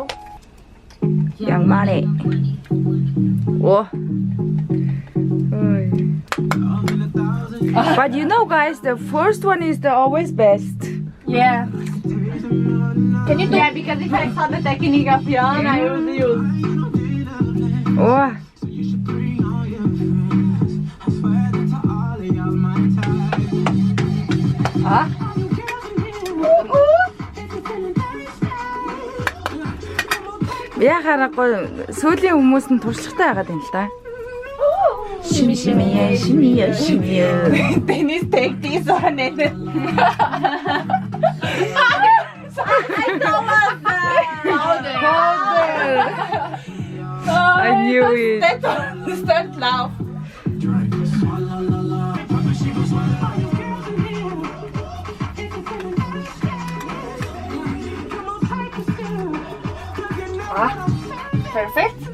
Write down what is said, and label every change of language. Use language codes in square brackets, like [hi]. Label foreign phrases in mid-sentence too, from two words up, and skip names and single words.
[en] Young money. Oh. But you know, guys, the first one is the always best. yeah. Can you do Yeah, because if I saw the technique of Jan, I would use. Oh. [mn] Яхаарахгүй сүүлийн хүмүүс нь туршлагатай байгаад юм л да. [en] Shimmy shimmy yeah, shimmy yeah, shimmy yeah. Dennis take this one and I know what I knew it. Start laugh. Perfect.